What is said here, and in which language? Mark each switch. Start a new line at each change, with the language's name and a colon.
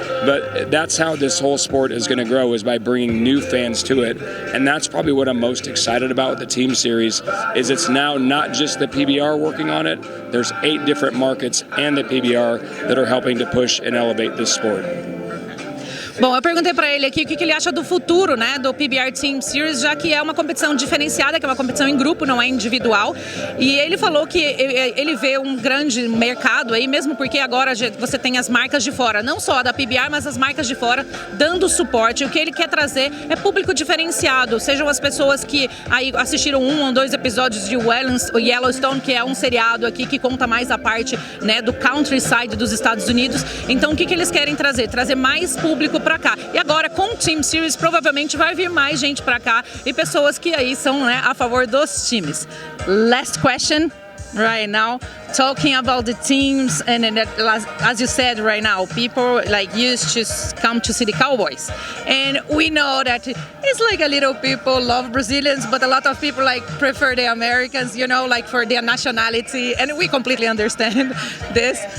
English: But that's how this whole sport is going to grow, is by bringing new fans to it. And that's probably what I'm most excited about with the Team Series, is it's now not just the PBR working on it. There's 8 different markets and the PBR that are helping to push and elevate this sport.
Portuguese: Bom, eu perguntei para ele aqui o que ele acha do futuro, né, do PBR Team Series, já que é uma competição diferenciada, que é uma competição em grupo, não é individual. E ele falou que ele vê um grande mercado aí, mesmo porque agora você tem as marcas de fora, não só a da PBR, mas as marcas de fora dando suporte. O que ele quer trazer é público diferenciado, sejam as pessoas que aí assistiram 1 ou 2 episódios de Yellowstone, que é um seriado aqui que conta mais a parte, né, do countryside dos Estados Unidos. Então o que eles querem trazer? Trazer mais público para cá. E agora com o Team Series provavelmente vai vir mais gente para cá e pessoas que aí são, né, a favor dos times.
English: Last question right now, talking about the teams, and as you said right now, people like used to come to see the Cowboys, and we know that it's like a little people love Brazilians, but a lot of people like prefer the Americans, like for their nationality, and we completely understand this.